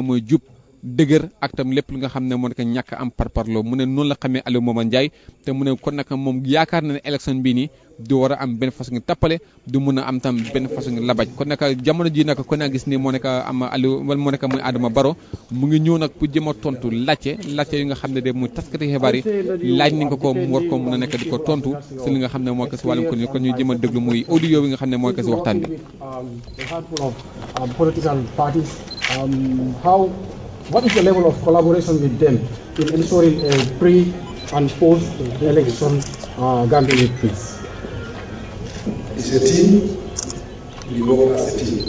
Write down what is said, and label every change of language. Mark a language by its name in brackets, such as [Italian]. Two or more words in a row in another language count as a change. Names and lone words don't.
[Wolof] mooy jub dëgër ak tam lépp lu nga xam ne moo nekk ñàkk am parparloo mu ne noonu la xamee Alieu Momar Njie te mu ne kon nag moom yaakaar na ne élection bii nii du war a am benn façon ngi tappale du mun a am tam benn façon ngi labaj kon nag jamono ji nag kon naa gis ni moo nekk am Alieu wala moo nekk muy Adama Barrow mu ngi ñëw nag pour jëm a tontu laajte yi nga xam ne de muy taskati xibaar yi laaj nañ ko mu war ko mun a nekk di ko tontu si li nga xam ne moo ko si wàllum kon ñu jëm a déglu muy audio bi nga xam ne moo ko si waxtaan bi. [English] What is the level of collaboration with them in ensuring a pre- and post-election Gambian peace? It's a team. We work as a team.